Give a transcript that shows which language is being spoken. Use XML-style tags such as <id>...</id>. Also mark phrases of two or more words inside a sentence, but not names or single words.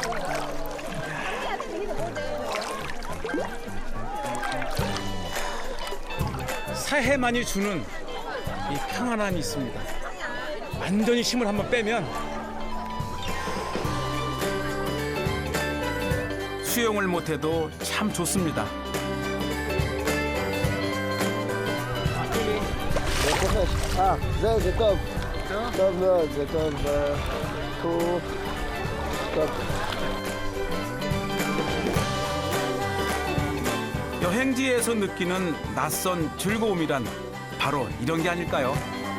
<ko>새해만이 주는 이 평안함이 있습니다. 완전히 힘을 한번 빼면 수영을 못해도 참 좋습니다.</ko> <he>זה טוב. טוב מאוד, זה טוב. טוב.</he> <ko>여행지에서 느끼는 낯선 즐거움이란 바로 이런 게 아닐까요?</ko>